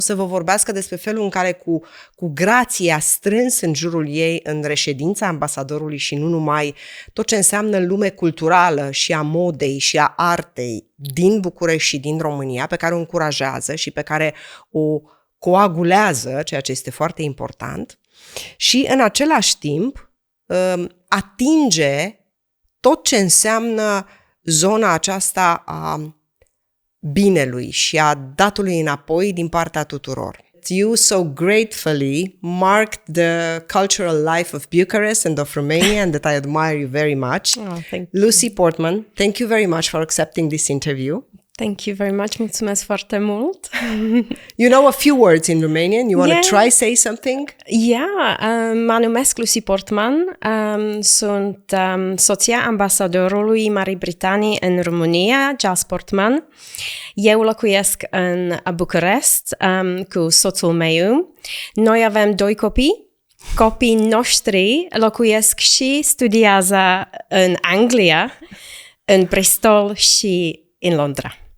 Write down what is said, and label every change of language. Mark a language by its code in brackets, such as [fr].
[ro] O să vă vorbească despre felul în care cu grație a strâns în jurul ei, în reședința ambasadorului și nu numai, tot ce înseamnă lume culturală și a modei și a artei din București și din România, pe care o încurajează și pe care o coagulează, ceea ce este foarte important, și în același timp atinge tot ce înseamnă zona aceasta a binelui și a datului înapoi din partea tuturor. [en] You so gratefully marked the cultural life of Bucharest and of Romania, and that I admire you very much. Oh, thank you. Lucie Portman, thank you very much for accepting this interview. Thank you very much. [ro] Mulțumesc foarte mult. [en] You know a few words in Romanian. You want to try say something? Yeah, [ro] mă numesc Lucie Portman. Sunt soția ambasadorului Marii Britanii în România, Giles Portman. Eu locuiesc în București cu soțul meu. Noi avem 2 copii. Copiii noștri locuiesc și studiază în Anglia, în Bristol și în Londra.